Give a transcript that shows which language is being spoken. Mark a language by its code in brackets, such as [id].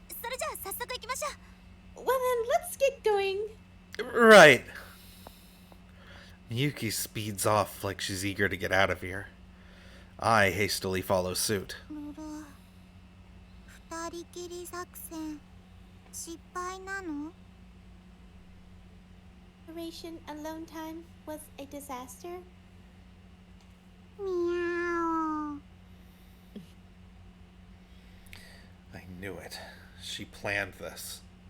[ja] それじゃあ早速行きましょう。 [en] Well then, let's get going. Right. Miyuki speeds off like she's eager to get out of here. I hastily follow suit. [ja] 二人きり作戦失敗なの？ [en] Operation Alone Time was a disaster. ミャオ。 I knew it. She planned this.